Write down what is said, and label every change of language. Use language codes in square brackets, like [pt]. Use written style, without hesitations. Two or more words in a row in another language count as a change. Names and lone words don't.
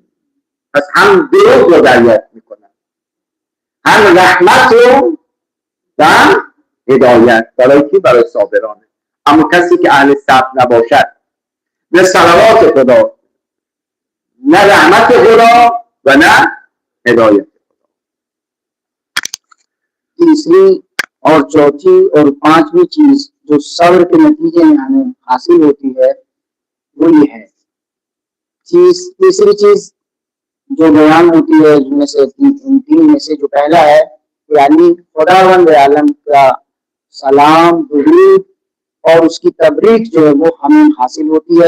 [fa] پس هم درود رو دریافت میکنن، هم رحمت رو و هم هدایت. برای کی؟ برای صابرانه. اما کسی که اهل صبر نباشد نه صلوات خدا، نه رحمت خدا و نه هدایت خدا. [ur] تیسری اور چوتھی اور پانچویں چیز جو صبر کے نتیجے میں ہمیں حاصل ہوتی ہے وہ یہ ہے. تیسری چیز جو بیان ہوتی ہے جن میں سے تین میں سے جو پہلا ہے یعنی خداوند عالم کا سلام، درود اور اس کی تبریک جو ہے وہ ہمیں حاصل ہوتی ہے.